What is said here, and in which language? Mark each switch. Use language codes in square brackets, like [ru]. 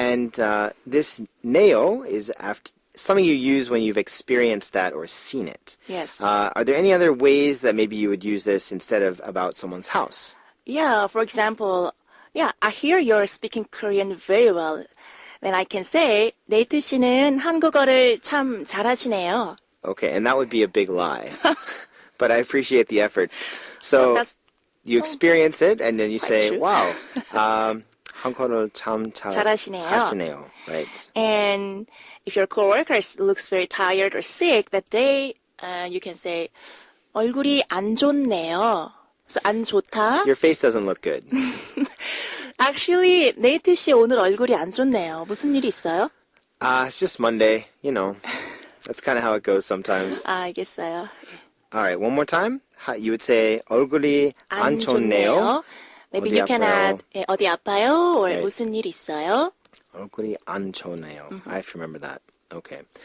[en] And this neo is after something you use when you've experienced that or seen it. Yes. Are there any other ways that maybe you would use this instead of about someone's house? Yeah, for example, I hear you're speaking Korean very well. [ko] Then I can say, 네이트 씨는 한국어를 참 잘하시네요. [en] Okay, and that would be a big lie. But I appreciate the effort. So that's you experience it and then you say, true. [ko] wow, 한국어를 참 잘하시네요. 하시네요. Right. [en] And if your coworker looks very tired or sick that day, you can say, [ko] 얼굴이 안 좋네요. [en] So 안 좋다. Your face doesn't look good. [ko] Actually, 네이트 씨 오늘 얼굴이 안 좋네요. 무슨 일이 있어요? [en] It's just Monday, you know. That's kind of how it goes sometimes. [ko] 알겠어요. [en] All right, one more time. You would say [ko] 얼굴이 안 좋네요. [en] Maybe [ko] 어디 [en] you can [ko] 아파요? [en] add [ko] 어디 아파요? [en] Or Right. [ko] 무슨 일 있어요? 얼굴이 안 좋네요. [en] I have to remember that. Okay.